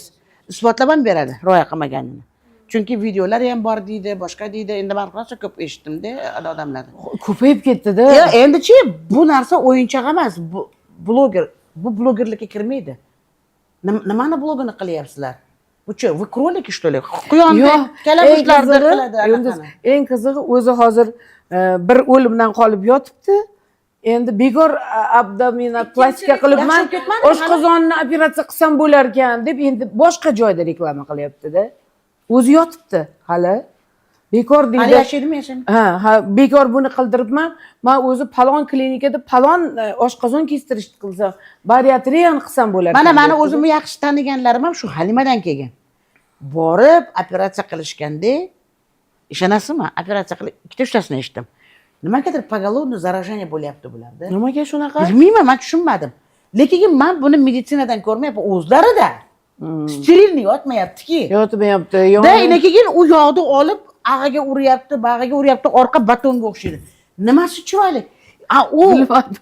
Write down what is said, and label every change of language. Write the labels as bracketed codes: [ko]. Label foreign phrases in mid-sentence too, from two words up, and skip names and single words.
[uz] Isbotlab ham beradi rioya qilmaganini. Chunki videolar ham bor deydi, boshqa deydi. Endi men rosa ko'p eshitdim-da odamlardan. Ko'payib ketdi-da. Ya endi-chi bu narsa o'yinchoq emas. Bu bloger, bu blogerlikka kirmaydi. Nimani blogini qilyapsizlar? Bu-chi, [ru] вы кролики что ли? [uz] Quyonda kalamushlarda qiladi. Eng qizig'i o'zi hozir bir o'limdan qolib yotibdi. Endi bekor abdominoplastika qilibman, oshqozonni operatsiya qilsam bo'lar ekan deb endi boshqa joyda reklama qilyapti-da. O'zi yotibdi hali. Bekor deydi. Hali yashaydimi, yashamaymi? Ha, bekor buni qildiribman. Men o'zi palon klinikada palon oshqozon kestirish qilsam, bariatriyani qilsam bo'lar ekan. Mana o'zimni yaxshi taniganlarim ham shu Halimadan kelgan. Borib operatsiya qilishganda, ishonasizmi? Operatsiya qilib ikkita-uchtasini eshitdim. Nimagadir [ru] поголовное заражение [uz] bo'lyapti bularda. Nimaga shunaqa? Bilmayman, men tushunmadim. Lekin men buni meditsinadan ko'rmayapman, o'zlarida. Sterilni yotmayapti-ki. Yotmayapti. Da, keyin u yog'ni olib, ag'iga uryapti, bag'iga uryapti, orqa batonga o'xshaydi. Nimasi chiroyli? Bilmadim.